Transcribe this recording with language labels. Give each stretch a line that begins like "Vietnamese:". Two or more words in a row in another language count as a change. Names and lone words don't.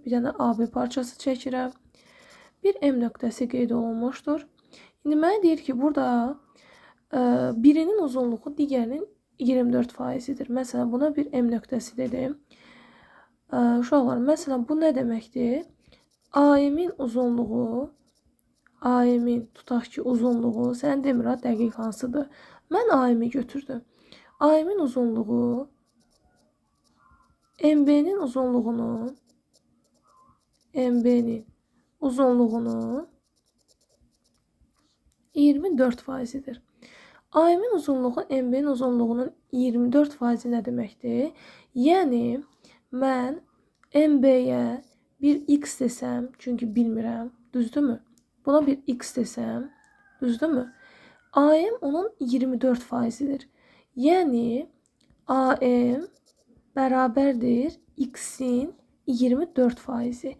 Azerbaijani: Bir dənə AB parçası çəkirəm. Bir M nöqtəsi qeyd olunmuşdur. İndi mənə deyir ki, burada birinin uzunluğu digərinin 24%-dir. Məsələn, buna bir M nöqtəsi dedim. Uşaqlar, məsələn, bu nə deməkdir? AM-in uzunluğu, AM-in tutaq ki, uzunluğu, sən demir ha, dəqiq hansıdır. Mən AM-i götürdüm. AM-in uzunluğu MB-nin uzunluğunun 24%-dir. AM-in uzunluğu MB-nin uzunluğunun 24% nə deməkdir? Yəni, mən MB-yə bir x desəm, çünki bilmirəm, düzdürmü? Buna bir x desəm, düzdürmü? AM onun 24%-dir. Yəni, AM bərabərdir x-in 24%.